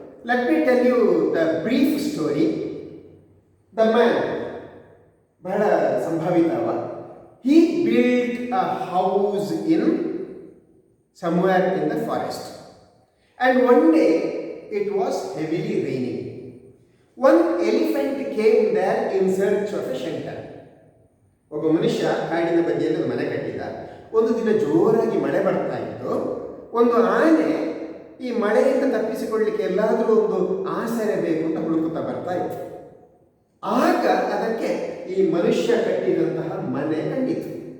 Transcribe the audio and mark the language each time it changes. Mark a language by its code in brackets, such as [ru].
[en] Let me tell you the brief story. The man, [kn] ಬಹಳ ಸಂಭಾವಿತವ. [en] He built a house in somewhere in the forest. And one day it was heavily raining. One elephant came there in search of a shelter. [kn] ಒಬ್ಬ ಮನುಷ್ಯ ಕಾಡಿನ ಬದಿಯಲ್ಲಿ ಒಂದು ಮನೆ ಕಟ್ಟಿದ. ಒಂದು ದಿನ ಜೋರಾಗಿ ಮಳೆ ಬರ್ತಾ ಇತ್ತು. ಒಂದು ಆನೆ ಈ ಮಳೆಯಿಂದ ತಪ್ಪಿಸಿಕೊಳ್ಳಲಿಕ್ಕೆ ಎಲ್ಲಾದರೂ ಒಂದು ಆಸರೆ ಬೇಕು ಅಂತ ಹುಡುಕುತ್ತಾ ಬರ್ತಾ ಇತ್ತು. ಆಗ ಅದಕ್ಕೆ ಈ ಮನುಷ್ಯ ಕಟ್ಟಿದಂತಹ ಮನೆ ಕಂಡಿತು.